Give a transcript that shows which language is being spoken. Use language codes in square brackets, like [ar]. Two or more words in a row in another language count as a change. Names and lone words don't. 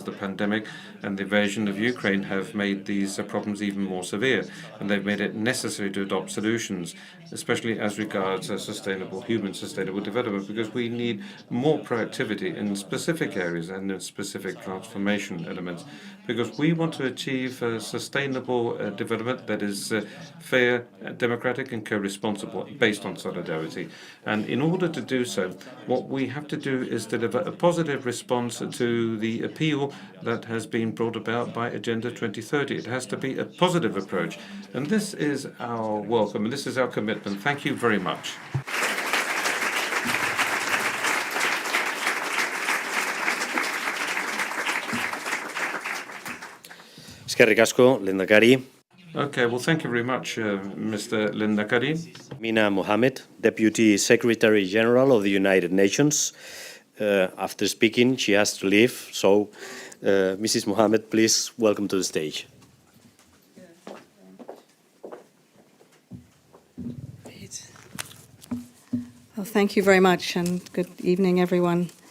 [en] the pandemic and the invasion of Ukraine have made these problems even more severe, and they've made it necessary to adopt solutions, especially as regards sustainable development, because we need more proactivity in specific areas and in specific transformation elements, because we want to achieve sustainable development that is fair, democratic and co-responsible, based on solidarity. And in order to do so, what we have to do is deliver a positive response to the appeal that has been brought about by Agenda 2030. It has to be a positive approach. And this is our welcome, and this is our commitment. Thank you very much. [eu] Eskerrik asko, lehendakari. [en] Okay, well, thank you very much, Mr. Lendakari. Mina Mohammed, Deputy Secretary General of the United Nations. After speaking, she has to leave. So, Mrs. Mohammed, please welcome to the stage. Well, thank you very much, and good evening, everyone.